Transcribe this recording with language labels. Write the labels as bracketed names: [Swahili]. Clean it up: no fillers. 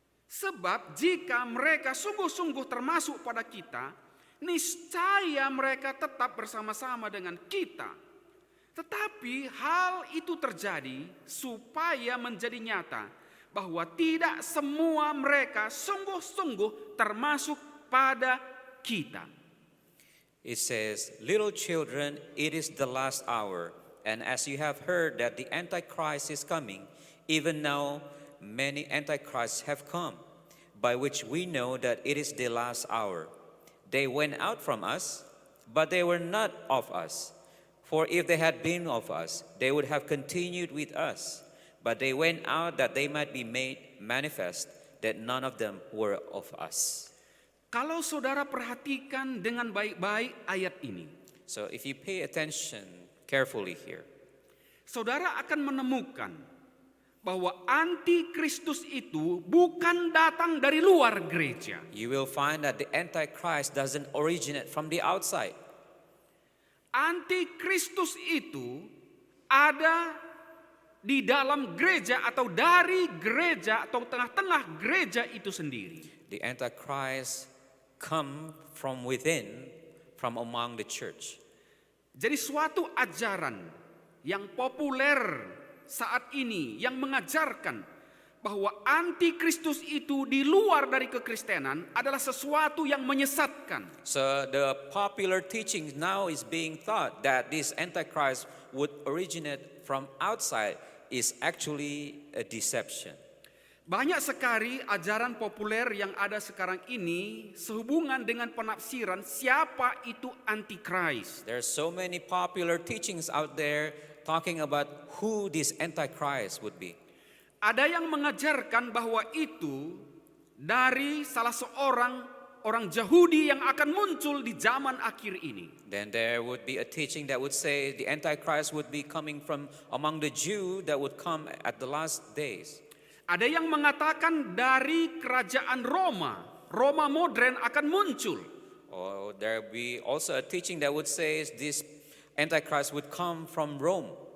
[Indonesian] Sebab jika mereka sungguh-sungguh termasuk pada kita, niscaya mereka tetap bersama-sama dengan kita. Tetapi hal itu terjadi supaya menjadi nyata bahwa tidak semua mereka sungguh-sungguh termasuk pada kita. [English] It says, "Little children, it is the last hour. And as you have heard that the Antichrist is coming, even now many Antichrists have come, by which we know that it is the last hour. They went out from us, but they were not of us. For if they had been of us, they would have continued with us. But they went out that they might be made manifest that none of them were of us." [Indonesian] Kalau saudara perhatikan dengan baik-baik ayat ini, [English] So if you pay attention carefully here, [Indonesian] saudara akan menemukan bahwa antikristus itu bukan datang dari luar gereja. [English] you will find that the Antichrist doesn't originate from the outside. [Indonesian] Antikristus itu ada di dalam gereja atau dari gereja atau tengah-tengah gereja itu sendiri. [English] The Antichrist come from within, from among the church. [Indonesian] Jadi suatu ajaran yang populer saat ini yang mengajarkan bahwa antikristus itu di luar dari kekristenan adalah sesuatu yang menyesatkan. [English] So the popular teaching now is being taught that this Antichrist would originate from outside is actually a deception. [Indonesian] Banyak sekali ajaran populer yang ada sekarang ini sehubungan dengan penafsiran siapa itu antikris. [English] There are so many popular teachings out there talking about who this Antichrist would be. [Indonesian] Ada yang mengajarkan bahwa itu dari salah seorang orang Yahudi yang akan muncul di zaman akhir ini. [English] Then there would be a teaching that would say the Antichrist would be coming from among the Jew that would come at the last days. [Indonesian] Ada yang mengatakan dari kerajaan Roma modern akan muncul. [English] Or there would be also a teaching that would say this Antichrist would come from Rome.